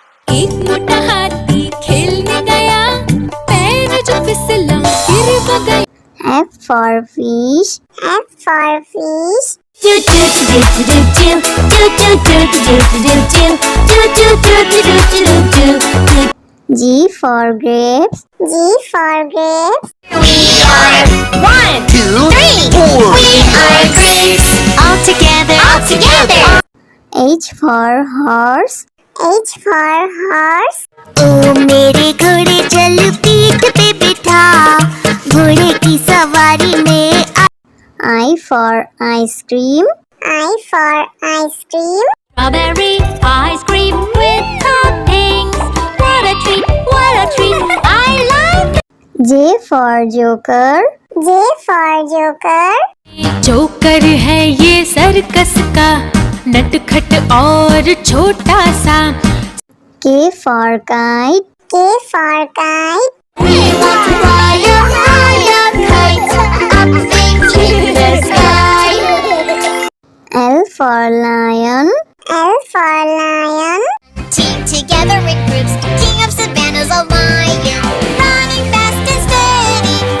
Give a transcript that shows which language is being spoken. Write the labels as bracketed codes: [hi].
[hi] एक मोटा हाथी खेलने गया, पैर जो फिसला गिर वो गया. [en] F for fish. F for fish. Do do do do do do do do do do do do do do do do do do do. G for grapes. G for grapes. We are 1, 2, 3, 4. We are grapes. All together. All together. H for horse. H for horse. [hi] ओ मेरे घोड़े चल पीठ पे बिठा, घोड़े की सवारी में. [en] I for ice cream. I for ice cream. Strawberry ice cream with toppings. What a treat, what a treat. I like it. J for joker. J for joker. [hi] Joker है ये सर्कस का, नटखट और छोटा सा. [en] K for kite. K for kite. We want to fly a high kite up into the sky. L for lion. L for lion. Team together in groups, king of savannah's a lion, running fast and steady.